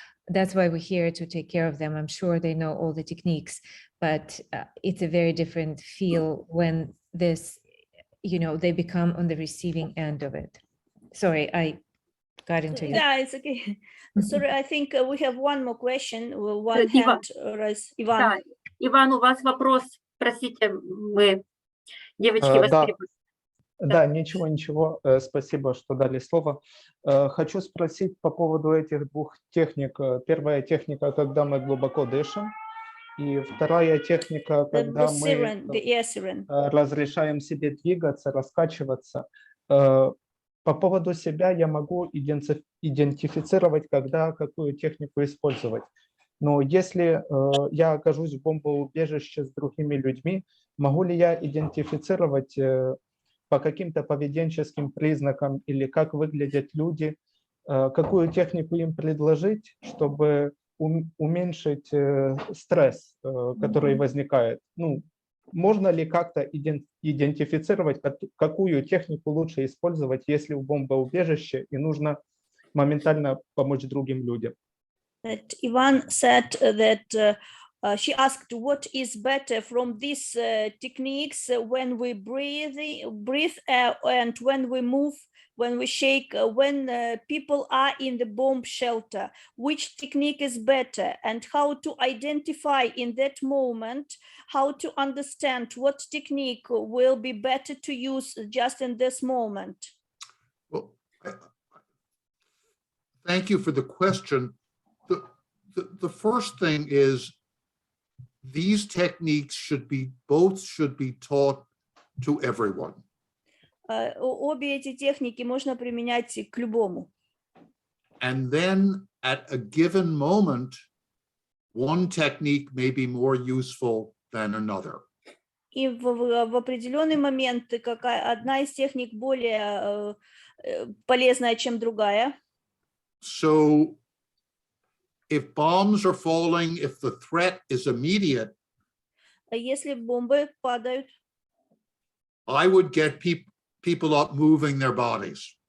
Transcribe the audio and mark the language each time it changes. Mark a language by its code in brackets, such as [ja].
[en] that's why we're here to take care of them. I'm sure they know all the techniques, but it's a very different feel when this, you know, they become on the receiving end of it. Sorry, I got into it. Yeah, it's okay. Sorry, I think we have one more question. One [ru] Иван. [en] hand raised. Иван. [ru] Да. Иван, у вас вопрос, простите, мы, девочки, вас Да. перебили. Да, ничего, спасибо, что дали слово. Хочу спросить по поводу этих двух техник. Первая техника, когда мы глубоко дышим, и вторая техника, когда мы разрешаем себе двигаться, раскачиваться. По поводу себя я могу идентифицировать, когда какую технику использовать. Но если я окажусь в бомбоубежище с другими людьми, могу ли я идентифицировать по каким-то поведенческим признакам или как выглядят люди, какую технику им предложить, чтобы уменьшить стресс, который возникает? Ну, можно ли как-то идентифицировать, какую технику лучше использовать, если в бомбоубежище и нужно моментально помочь другим людям? [en] Ivan said that she asked what is better from these techniques when we breathe and when we move, when we shake, when people are in the bomb shelter, which technique is better, and how to identify in that moment, how to understand what technique will be better to use just in this moment. Well, thank you for the question. The first thing is these techniques should be taught to everyone. [ru] Обе эти техники можно применять к любому. [en] And then at a given moment, one technique may be more useful than another. [ru] И в определенный момент одна из техник более полезная, чем другая. [en] So if bombs are falling, if the threat is immediate, [ru] Если бомбы падают, [en] I would get people up moving their bodies.